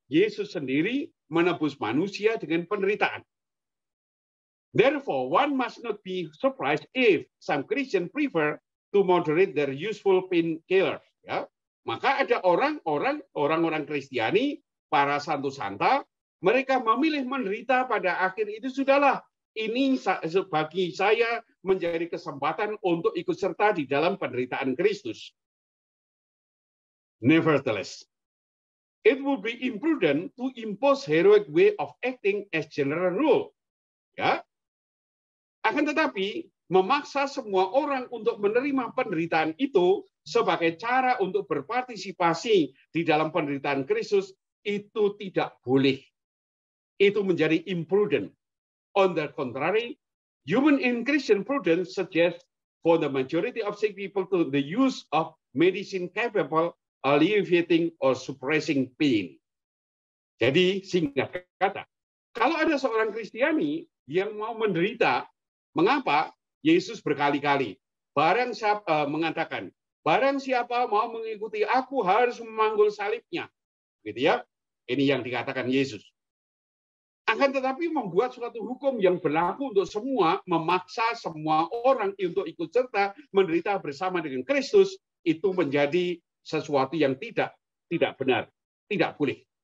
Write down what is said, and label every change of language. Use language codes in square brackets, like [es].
[id] Yesus sendiri menebus manusia dengan penderitaan. [en] Therefore, one must not be surprised if some Christians prefer to moderate their useful painkillers. [id] Ya. Maka ada orang-orang Kristiani, para santo santa, mereka memilih menderita pada akhir itu sudahlah. Ini bagi saya menjadi kesempatan untuk ikut serta di dalam penderitaan Kristus. [en] Nevertheless, it would be imprudent to impose heroic way of acting as general rule. [id] Ya. Akan tetapi, memaksa semua orang untuk menerima penderitaan itu sebagai cara untuk berpartisipasi di dalam penderitaan Kristus itu tidak boleh. Itu menjadi imprudent. [en] On the contrary, human and Christian prudence suggests for the majority of sick people to the use of medicine capable alleviating or suppressing pain. [id] Jadi singkat kata, kalau ada seorang Kristiani yang mau menderita, mengapa? Yesus berkali-kali mengatakan, barang siapa mau mengikuti aku harus memanggul salibnya. Gitu ya. Ini yang dikatakan Yesus. Akan tetapi membuat suatu hukum yang berlaku untuk semua, memaksa semua orang untuk ikut serta menderita bersama dengan Kristus, itu menjadi sesuatu yang tidak benar, tidak boleh.